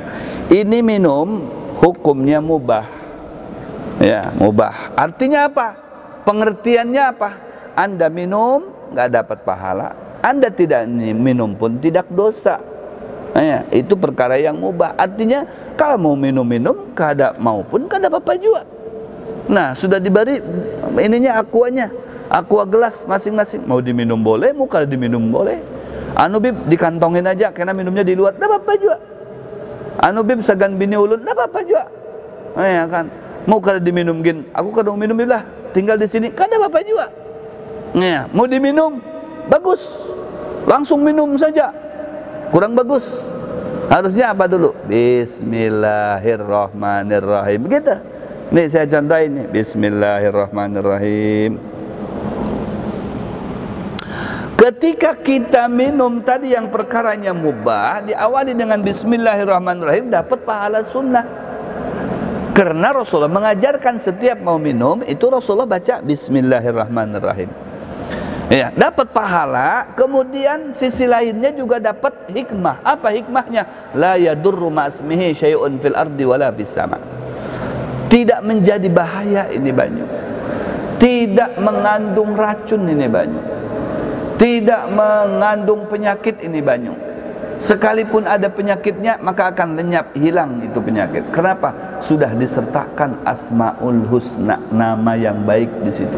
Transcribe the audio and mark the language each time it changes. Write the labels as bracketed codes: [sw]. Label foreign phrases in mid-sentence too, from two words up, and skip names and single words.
[id] Ini minum hukumnya mubah. Ya, mubah. Artinya apa? Pengertiannya apa? Anda minum nggak dapat pahala, Anda tidak minum pun tidak dosa. Ya, itu perkara yang mubah. Artinya kalau mau minum-minum, [bjn] kada mau pun kada apa-apa juga. [id] Nah, sudah diberi ininya, aquanya, aqua gelas masing-masing, mau diminum boleh, mau kada diminum boleh. Anu Bib dikantongin aja, karena minumnya di luar, enggak apa-apa juga. [bjn] Anu Bib sagan bini ulun, [id] enggak apa-apa juga. [bjn] Ya kan, mau kada diminum gin, aku kada mau minum Bib lah, tinggal di sini, kada apa-apa juga. [id] Ya, mau diminum, bagus, langsung minum saja, kurang bagus. Harusnya apa dulu? Bismillahirrahmanirrahim. Begitu. Nih saya contohin nih, Bismillahirrahmanirrahim. Ketika kita minum tadi yang perkaranya mubah, diawali dengan Bismillahirrahmanirrahim, dapat pahala sunnah. Karena Rasulullah mengajarkan setiap mau minum itu Rasulullah baca Bismillahirrahmanirrahim. Ya, dapat pahala. Kemudian sisi lainnya juga dapat hikmah. Apa hikmahnya? [ar] La yadurru ma'asmihi syai'un fil ardi wala fis sama. [id] Tidak menjadi bahaya ini banyu. tidak mengandung racun ini banyu, tidak mengandung penyakit ini banyu. Sekalipun ada penyakitnya maka akan lenyap, hilang itu penyakit. Kenapa? Sudah disertakan Asmaul Husna, nama yang baik di situ.